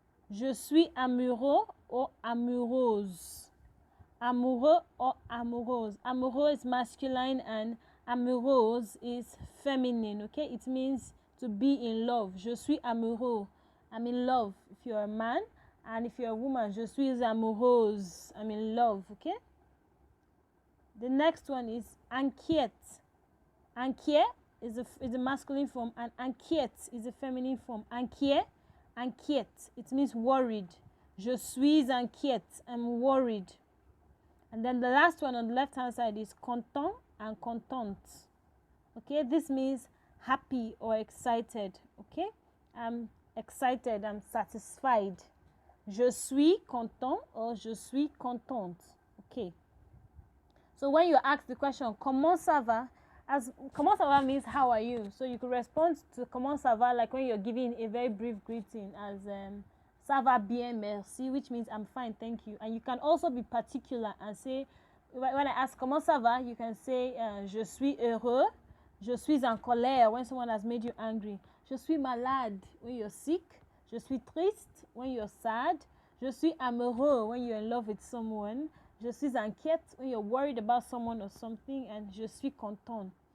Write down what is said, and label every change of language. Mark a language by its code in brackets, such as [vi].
[fr] Je suis amoureux or amoureuse. Amoureux or amoureuse. [en] Amoureux is masculine and amoureuse is feminine. Okay, it means to be in love. [fr] Je suis amoureux. [en] I'm in love if you're a man, and if you're a woman, [fr] je suis amoureuse. [en] I'm in love. Okay. The next one is inquiète. Inquiet is a masculine form, and inquiète is a feminine form. Inquiet, inquiète. It means worried. [fr] Je suis inquiète. [en] I'm worried. And then the last one on the left hand side is content and contente. Okay, this means happy or excited. Okay, I'm excited, I'm satisfied. [fr] Je suis content or je suis contente. [en] Okay. So when you ask the question, [fr] comment ça va? [en] As [fr] comment ça va [en] means how are you? So you could respond to comment ça va like when you're giving a very brief greeting as [fr] ça va bien, merci, [en] which means I'm fine, thank you. And you can also be particular and say, when I ask [fr] comment ça va, [en] you can say [fr] je suis heureux, je suis en colère [en] when someone has made you angry, [fr] je suis malade [en] when you're sick, [fr] je suis triste [en] when you're sad, [fr] je suis amoureux [en] when you're in love with someone, [fr] je suis inquiète [en] when you're worried about someone or something, and [fr] je suis content.